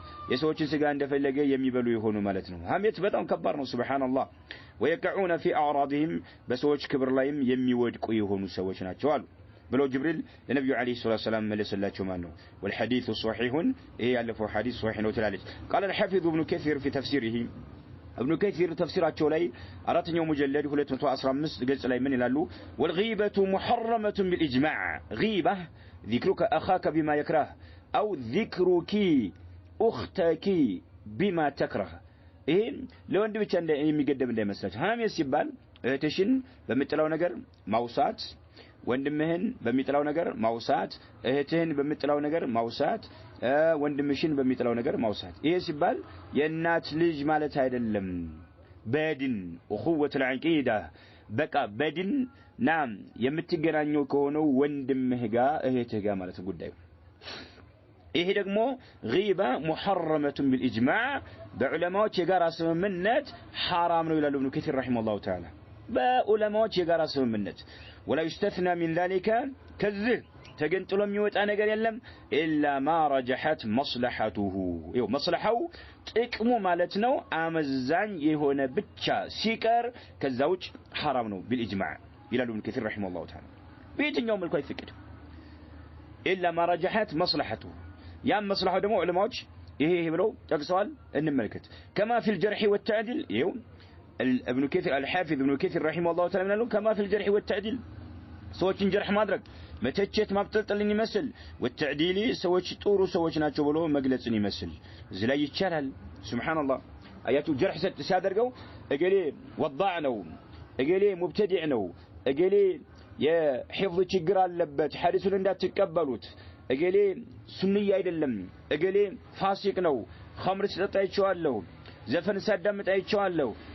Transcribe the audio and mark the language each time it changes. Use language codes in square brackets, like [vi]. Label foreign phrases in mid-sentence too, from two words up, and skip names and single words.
[am] የሰዎችን ስጋ እንደፈለገ የሚበሉ የሆኑ ማለት ነው ሐሜት በጣም ከባድ ነው ሱብሃንአላህ [ar] ويقعون في اعراضهم [am] በሰዎች ክብር ላይም የሚወድቁ የሆኑ ሰዎች ናቸው አሉ ብሎ ጅብሪል ለነብዩ [ar] عليه الصلاة [am] ሰላም መለሰላቸው ማለት ነው [ar] والحديث صحيح [am] ይሄ ያለፈው ሐዲስ صحيح ነው ትላለች [ar] قال الحافظ ابن كثير في تفسيره ابن كثير [am] تفسيراቸው ላይ አራተኛው ሙጀለድ 215 ገጽ ላይ ምን ይላሉ [ar] والغيبة محرمة بالإجماع غيبة ذكرك أخاك بما يكره أو ذكرك أختك بما تكره [am] ይሄ ለወንድ ብቻ የሚገደብ እንዳይመስላችሁ ሐሜት ሲባል እህትሽን በመጥላው ነገር ማውሳት ወንድምህን በሚጥላው ነገር ማውሳት እህትህን በሚጥላው ነገር ማውሳት ወንድምሽን በሚጥላው ነገር ማውሳት ይሄ ሲባል የእናት ልጅ ማለት አይደለም በድን [ar] اخوه العقيده [am] በቃ በድን ናም የምትገናኘው ከሆነው ወንድምህ ጋር እህትህ ጋር ማለት ጉዳዩ ይሄ ደግሞ [ar] غيبه محرمه بالاجماع [am] በዑለማዎች የጋራ ስምምነት حرام ነው ይላሉ ኢብኑ ከሲር [ar] رحمه الله تعالى [am] በዑለማዎች የጋራ ስምምነት [ar] ولا يستثنى من ذلك كذب [am] ተገንጥሎ የሚወጣ ነገር የለም [ar] الا ما رجحت مصلحته [am] ይው መስለሐው ጥቅሙ ማለት ነው አመዛኝ የሆነ ብቻ ሲቀር ከዛውጭ حرام ነው بالاجماع ይላሉ ኢብኑ ከሲር [ar] رحمه الله تعالى [am] በየትኛው መልኩ አይፈቀድም [ar] الا ما رجحت مصلحته [am] ያ መስለሐው ደግሞ ዑለማዎች ይሄ ብለው ጠቅሰዋል እንመልከት [ar] كما في الجرح والتعديل [am] ይው ابن [ar] كثير الحافظ ابن كثير رحمه الله تعالى منه كما في الجرح والتعديل [am] ሰዎችን ጀርህ ማድረግ መተቸት ማብጠልጥልን ይመስል والتعديل ሰዎች ጥሩ ሰዎች ናቸው ብሎ መግለጽን ይመስል እዚህ ላይ ይቻላል ሱብሃንአላህ አያቱ ጀርህ ሲያደርገው እገሌ ወዳዕ ነው እገሌ ሙብተዲዕ ነው እገሌ የሂፍዝ ችግር አለበት ሐዲሱን እንዳትቀበሉት እገሌ ሱንኒ አይደለም እገሌ ፋሲቅ ነው ኸምር ሲጠጣ ይችዋለሁ ዘፈን ሲያዳምጥ አይችዋለሁ